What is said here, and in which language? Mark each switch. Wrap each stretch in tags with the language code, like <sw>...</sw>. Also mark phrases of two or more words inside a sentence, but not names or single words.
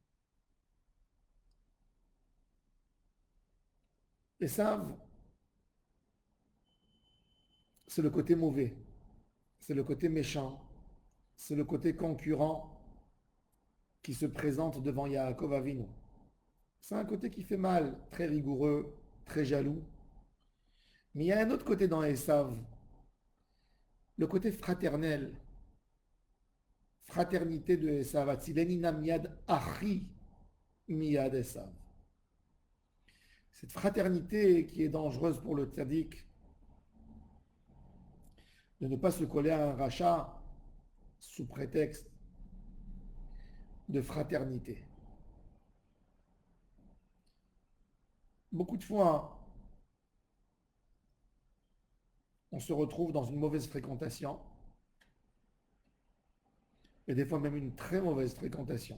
<fr>Esav, c'est le côté mauvais, c'est le côté méchant, c'est le côté concurrent qui se présente devant Yaakov Avinu. C'est un côté qui fait mal, très rigoureux, très jaloux. Mais il y a un autre côté dans Esav, le côté fraternel, fraternité de Esav.</fr> <he>הצילני נא מיד אחי מיד עשו.</he> <fr>Cette fraternité qui est dangereuse pour le tzaddik, de ne pas se coller à un rachat sous prétexte de fraternité. Beaucoup de fois, on se retrouve dans une mauvaise fréquentation, et des fois même une très mauvaise fréquentation.</fr>